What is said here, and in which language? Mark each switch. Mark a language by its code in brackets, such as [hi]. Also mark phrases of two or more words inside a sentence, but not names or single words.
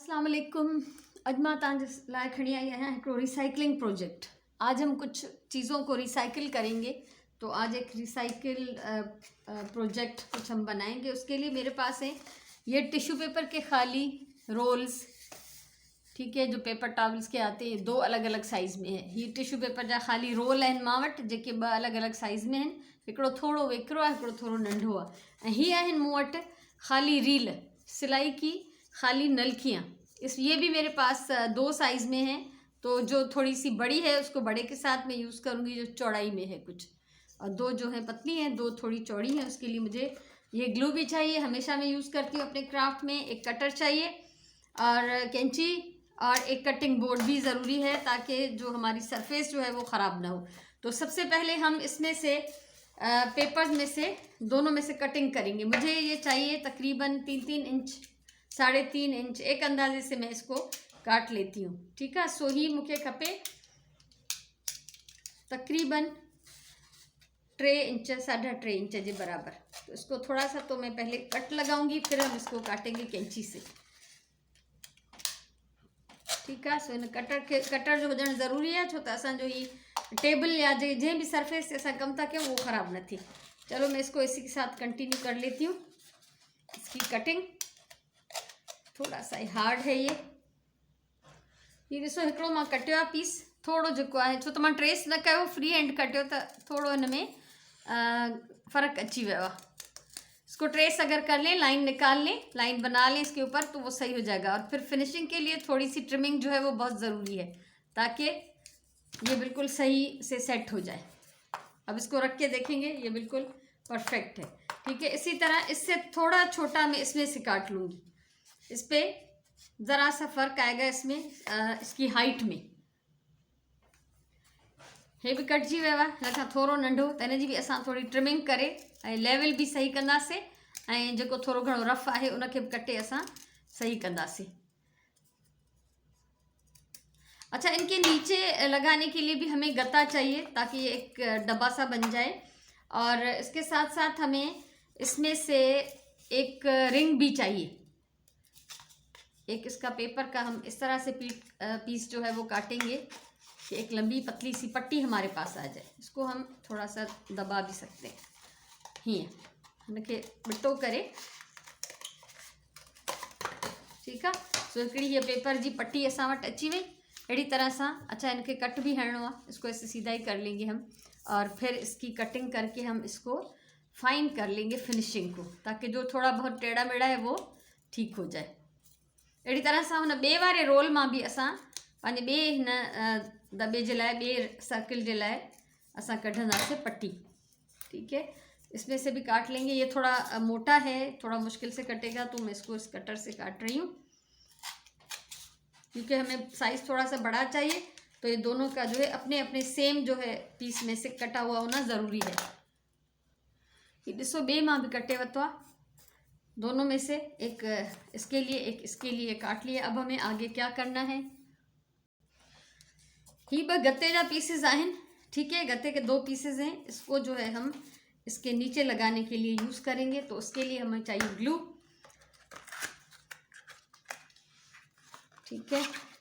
[ar] السلام عليكم. [sd] अॼु मां तव्हांजे लाइ खणी आई आहियां हिकिड़ो [en] recycling project. [ur] آج ہم کچھ چیزوں کو ری سائیکل کریں گے، تو آج ایک [en] recycle project [ur] کچھ ہم بنائیں گے. اس کے لیے میرے پاس ہے یہ [en] tissue paper [ur] کے خالی رولز، ٹھیک ہے، جو [en] paper towels [ur] کے آتے ہیں، دو الگ الگ سائز میں ہے. [sd] ये [en] tissue paper [sd] जा खाली रोल आहिनि मां वटि, जेके ॿ अलॻि अलॻि साइज़ में आहिनि। हिकिड़ो थोरो वेकिरो आहे, हिकिड़ो थोरो नंढो आहे। ऐं हीअ आहिनि मूं वटि खाली रील, [ur] سلائی کی خالی نلکیاں. یہ بھی میرے پاس دو سائز میں ہے، تو جو تھوڑی سی بڑی ہے اس کو بڑے کے ساتھ میں یوز کروں گی، جو چوڑائی میں ہے کچھ، اور دو جو ہے پتلی ہیں، دو تھوڑی چوڑی ہیں. اس کے لیے مجھے یہ گلو بھی چاہیے، ہمیشہ میں یوز کرتی ہوں اپنے کرافٹ میں. ایک کٹر چاہیے اور قینچی، اور ایک [en] cutting board [ur] بھی ضروری ہے، تاکہ جو ہماری سرفیس جو ہے وہ خراب نہ ہو. تو سب سے پہلے ہم اس میں سے پیپرز میں سے دونوں میں سے کٹنگ کریں گے. مجھے یہ چاہیے تقریباً 3-3 انچ، 3.5 انچ، ایک اندازے سے میں اس کو کاٹ لیتی ہوں، ٹھیک ہے. [sd] सो ही मूंखे खपे तकरीबन 3 इंच, 3.5 इंच [ur] کے برابر. تو اس کو تھوڑا سا تو میں پہلے کٹ لگاؤں گی، پھر ہم اس کو کاٹیں گے قینچی سے، ٹھیک ہے. [sd] सो इन कटर जो हुजणु ज़रूरी है, छो त असांजो ही टेबल या जंहिं भी सरफेस से असां कमु था कयूं वो ख़राब न थिए। [ur] چلو میں اس کو اسی کے ساتھ کنٹینیو کر لیتی ہوں. اس کی کٹنگ تھوڑا سا ہارڈ ہے [sd] ये ॾिसो, हिकिड़ो मां कटियो आहे पीस, थोरो जेको आहे, छो त मां ट्रेस न कयो, [en] free hand [sd] कटियो, त थोरो हिन में फ़र्क़ु अची वियो आहे। [ur] اس کو ٹریس اگر کر لیں، لائن نکال لیں، لائن بنا لیں اس کے اوپر، تو وہ صحیح ہو جائے گا. اور پھر فنشنگ کے لیے تھوڑی سی ٹرمنگ جو ہے وہ بہت ضروری ہے، تاکہ یہ بالکل صحیح سے سیٹ ہو جائے. اب اس کو رکھ کے دیکھیں گے، یہ بالکل پرفیکٹ ہے، ٹھیک ہے. اسی طرح اس سے تھوڑا چھوٹا میں اس میں سے کاٹ لوں گی. اس پر ذرا سا فرق آئے گا اس میں، اس کی ہائٹ میں. [sd] हे भी कटजी वियो आहे, हिन खां थोरो नंढो, त हिन जी बि असां थोरी ट्रिमिंग करे ऐं लेवल भी सही कंदासीं, ऐं जेको थोरो घणो रफ आहे उनखे भी कटे असां सही कंदासीं। [ur] اچھا، ان کے نیچے لگانے کے لیے بھی ہمیں گتا چاہیے، تاکہ یہ ایک ڈبہ سا بن جائے. اور اس کے ساتھ ساتھ ہمیں اس میں سے ایک رنگ بھی چاہیے. ایک اس کا پیپر کا ہم اس طرح سے پیس جو ہے وہ کاٹیں گے کہ ایک لمبی پتلی سی پٹی ہمارے پاس آ جائے. اس کو ہم تھوڑا سا دبا بھی سکتے ہیں, [sd] हीअं हिनखे बिटो करे, [ur] ٹھیک ہے. [sd] सो हिकिड़ी ये पेपर जी पट्टी असां वटि अची वई अहिड़ी तरह से। [ur] اچھا، ان کے کٹ بھی [sd] हणणो आहे, [ur] اس کو ایسے سیدھا ہی کر لیں گے ہم، اور پھر اس کی کٹنگ کر کے ہم اس کو فائن کر لیں گے فنشنگ کو، تاکہ جو تھوڑا بہت ٹیڑھا میڑھا ہے وہ ٹھیک ہو جائے. [sd] अहिड़ी तरह सां हुन ॿिए वारे रोल मां भी असां पंहिंजे ॿिए हिन दॿे जे लाइ, ॿिए सर्किल जे लाइ असां कढंदासीं पट्टी, [ur] ٹھیک ہے. اس میں سے بھی کاٹ لیں گے. یہ تھوڑا موٹا ہے، تھوڑا مشکل سے کٹے گا، تو میں اس کو اس کٹر سے کاٹ رہی ہوں، کیونکہ ہمیں سائز تھوڑا سا بڑا چاہیے. تو یہ دونوں کا جو ہے اپنے اپنے سیم جو ہے پیس میں سے کٹا ہوا ہونا ضروری ہے. [sd] ये ॾिसो, ॿिए मां भी कटे वरितो आहे, [ur] دونوں میں سے ایک اس کے لیے، ایک اس کے لیے کاٹ لیا. اب ہمیں آگے کیا کرنا ہے, [sd] ये ब गत्ते जा पीसेस आहिनि, [ur] ٹھیک ہے. گتے کے 2 پیسز ہیں. اس کو جو ہے ہم اس کے نیچے لگانے کے لیے یوز کریں گے. تو اس کے لیے ہمیں چاہیے گلو، ٹھیک ہے.